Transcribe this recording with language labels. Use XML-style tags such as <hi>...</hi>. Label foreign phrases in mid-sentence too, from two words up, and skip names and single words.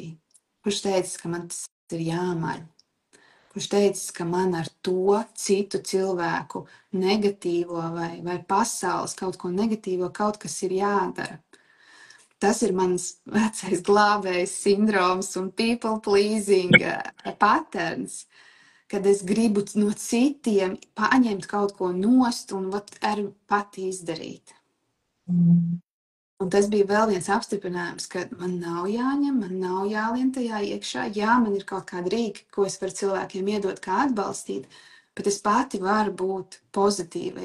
<lv>Kurš teicis, ka man tas ir jāmaļ? Kurš teicis, ka man ar to citu cilvēku negatīvo vai pasaules kaut ko negatīvo, kaut kas ir jādara. Tas ir mans vecais glābējs sindroms un</lv> <en>people pleasing patterns,</en> <lv>kad es gribu no citiem paņemt kaut ko nost un ar pati izdarīt. Un tas bija vēl viens apstiprinājums, ka man nav jāņem, man nav jālien tajā iekšā. Jā, man ir kaut kādi rīki, ko es varu cilvēkiem iedot, kā atbalstīt, bet es pati varu būt pozitīvajā.</lv>